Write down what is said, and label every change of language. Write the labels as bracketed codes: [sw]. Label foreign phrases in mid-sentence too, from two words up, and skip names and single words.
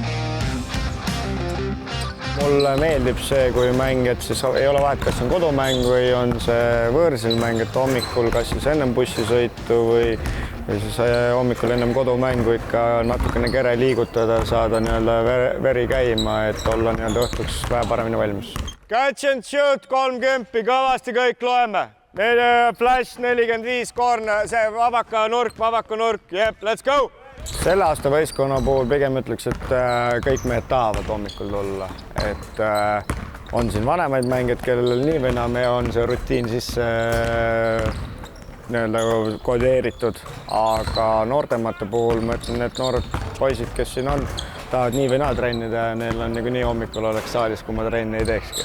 [et] Mulle meeldib see, kui mäng, et siis ei ole vahet, kas on kodumäng või on see võõrsil mäng, et hommikul kas siis ennem bussisõitu või siis hommikul ennem kodumängu ikka natukene kere liigutada, saada veri käima, et olla õhtuks vähe paremini valmis. [en] Catch and shoot 30, [et] kõvasti kõik loeme. Flash 45, korn, see vabaka nurk, jep, [en] let's go! [et] Selle aasta võistkonna puhul pigem ütleks, et kõik mehed tahavad hommikul tulla. Et on siin vanemaid mängijad, kellel nii või naa on see rutiin sisse kodeeritud, aga noortemate puhul ma ütlen, et noored poisid, kes siin on, tahavad nii või naa trennida ja neil on nii hommikul oleks saalis, kui ma trenni ei teekski.